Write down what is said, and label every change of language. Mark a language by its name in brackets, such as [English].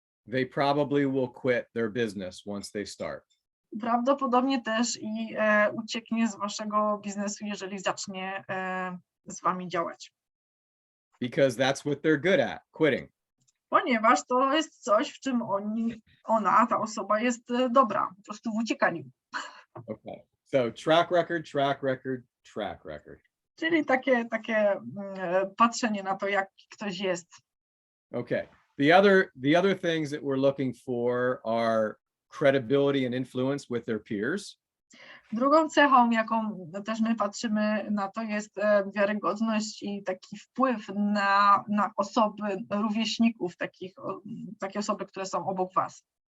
[English] they probably will quit their business once they start. [Polish] prawdopodobnie też i ucieknie z waszego biznesu, jeżeli zacznie z wami działać. [English] Because that's what they're good at, quitting. [Polish] Ponieważ to jest coś, w czym ta osoba jest dobra, po prostu w uciekaniu. [English] Okay. So track record, track record, track record. [Polish] Czyli takie patrzenie na to, jak ktoś jest. [English] Okay. The other things that we're looking for are credibility and influence with their peers. [Polish] Drugą cechą, jaką też my patrzymy na to, jest wiarygodność i taki wpływ na osoby, rówieśników, takie osoby, które są obok was.